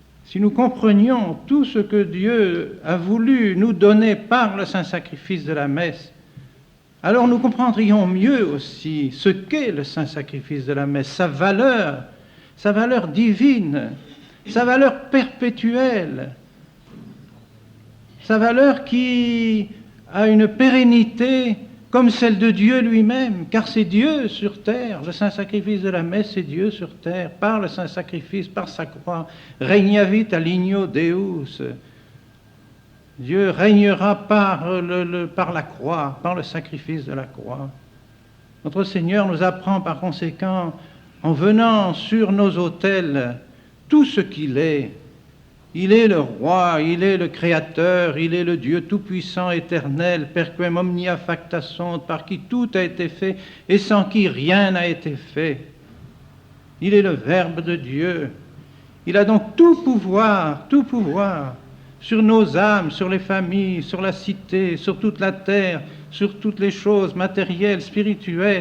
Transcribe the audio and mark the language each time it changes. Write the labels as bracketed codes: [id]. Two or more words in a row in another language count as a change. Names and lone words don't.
[fr] si nous comprenions tout ce que Dieu a voulu nous donner par le saint sacrifice de la messe, alors nous comprendrions mieux aussi ce qu'est le saint sacrifice de la messe, sa valeur divine, sa valeur perpétuelle, sa valeur qui a une pérennité comme celle de Dieu lui-même, car c'est Dieu sur terre, le saint sacrifice de la messe, c'est Dieu sur terre, par le saint sacrifice, par sa croix, [la] regnavit alignio Deus. [fr] Dieu régnera par la croix, par le sacrifice de la croix. Notre Seigneur nous apprend par conséquent, en venant sur nos autels, tout ce qu'il est. Il est le roi, il est le créateur, il est le Dieu tout-puissant, éternel, [la] per quem omnia facta sunt, [fr] par qui tout a été fait et sans qui rien n'a été fait. Il est le Verbe de Dieu. Il a donc tout pouvoir sur nos âmes, sur les familles, sur la cité, sur toute la terre, sur toutes les choses matérielles, spirituelles.